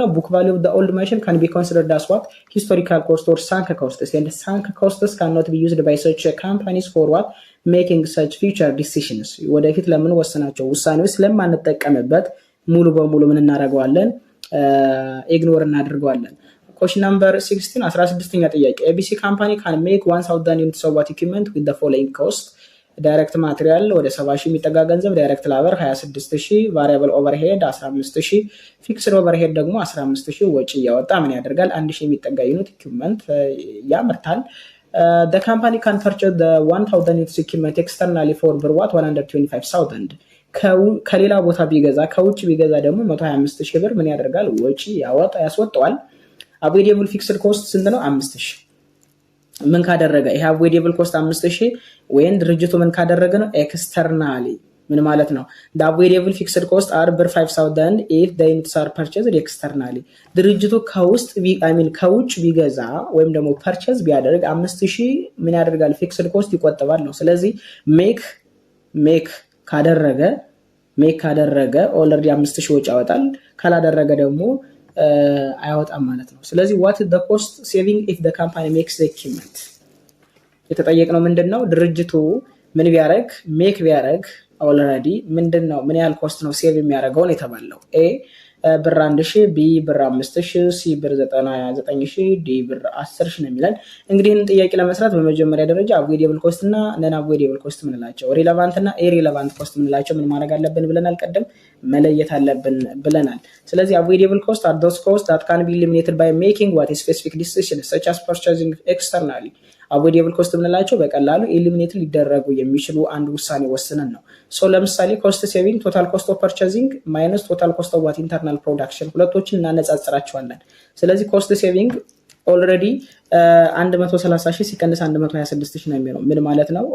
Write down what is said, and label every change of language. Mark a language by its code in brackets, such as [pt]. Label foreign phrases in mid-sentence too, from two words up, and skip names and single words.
[en] book value of the old machine can be considered as what historical cost or sunk costs and sunk costs can not be used by such companies for what making such future decisions። [am] ወደፊት ለምን ወሰናቸው ውሳኔዎች ስለማንጠቀምበት ሙሉ በሙሉ ምን እናደርገዋለን? ኢግኖር እናደርገዋለን። [en] Question number 16 [am] 16ኛ ጥያቄ [en] ABC company can make 1,000 units of what equipment with the following cost? direct material [am] ወደ 70,000 የሚጠጋ ገንዘብ፣ [en] direct labor [am] 26,000፣ [en] variable overhead [am] 15,000፣ [en] fixed overhead [am] ደግሞ 15,000 ወጪ እያወጣ ምን ያደርጋል? 1,000 የሚጠጋ ዩኒት ኢኩዊፕመንት ያመርታል። [en] The company can purchase the 1,000 units equipment externally for what 125,000 [am] ከሌላ ቦታ ቢገዛ ከውጭ ቢገዛ ደግሞ 125,000 ብር ምን ያደርጋል? ወጪ ያስወጣዋል። [en] avoidable fixed cost [am] ስንት ነው? 5,000። ምን ካደረገ? ይሄ [en] avoidable cost [am] 5,000 ወይን ድርጅቱ ምን ካደረገ ነው? ኤክስተርናሊ። ምን ማለት ነው? [en] the avoidable fixed cost are ብር 5,000 if the units are purchased externally። [am] ድርጅቱ ከውጭ ቢገዛ ወይም ደግሞ ፐርቸዝ ቢያደርግ 5,000 ምን ያደርጋል? [en] fixed cost [am] ይቆጥባል ነው። ስለዚህ ሜክ ካደረገ ኦልሬዲ 5,000 ወጪ ያወጣል። ካላደረገ ደግሞ አያወጣም ማለት ነው። ስለዚህ [en] what is the cost saving if the company makes the equipment [am] የተጠየቅነው ምንድነው ድርጅቱ ምን ቢያደርግ ሜክ ቢያደርግ ኦልሬዲ ምንድነው ምን ያህል ኮስት ነው ሴቭ የሚያደርገው ነው የተባለው። ኤ ብር 1000 ቢ ብር 5000 ሲ ብር 99000 ዲ ብር 10000 ነው የሚለን። እንግዲህ ይህን ጥያቄ ለመስራት በመጀመሪያ ደረጃ [en] avoidable cost [am] እና [en] non avoidable cost [am] ምንላቸው፣ ሪሌቫንት እና [en] irrelevant cost [am] ምንላቸው ምን ማድረግ አለብን ብለናል፣ ቀደም መለየት አለብን ብለናል። ስለዚህ [en] avoidable cost are those costs that can be eliminated by making what is specific decision such as purchasing externally። avoidable cost [am] ምንላቸው በቀላሉ ኤሊሚኔት ሊደረጉ የሚችሉ አንድ ውሳኔ ወስነን ነው። ሶ ለምሳሌ [en] cost saving total cost of purchasing minus total cost of what internal production [am] ሁለቶችን እናነጻጽራቸዋለን። ስለዚህ [en] cost saving [am] ኦልሬዲ 130000 ሲቀንስ 126000 ነው የሚሆነው። ምን ማለት ነው?